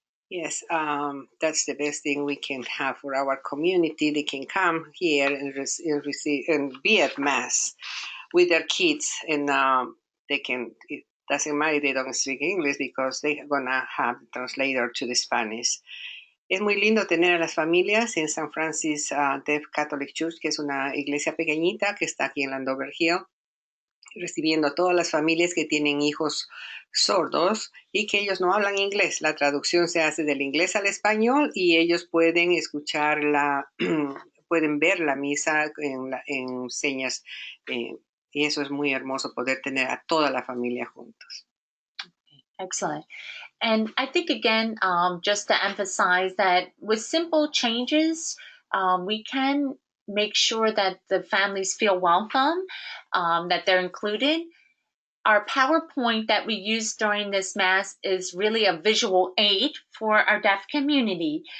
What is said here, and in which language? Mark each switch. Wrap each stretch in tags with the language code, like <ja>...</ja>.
<en>Yes, that's the best thing we can have for our community. They can come here and receive and be at Mass with their kids, and they can. It doesn't matter if they don't speak English because they're gonna have a translator to the Spanish.</en> <es>Es muy lindo tener a las familias en San Francis Deaf Catholic Church, que es una iglesia pequeñita que está aquí en Landover Hill, recibiendo a todas las familias que tienen hijos sordos y que ellos no hablan inglés. La traducción se hace del inglés al español y ellos pueden escuchar pueden ver la misa en señas. Y eso es muy hermoso, poder tener a toda la familia juntos.</es> <en>Excellent. And I think, again, just to emphasize that with simple changes, we can make sure that the families feel welcome, that they're included. Our PowerPoint that we use during this Mass is really a visual aid for our deaf community.</en>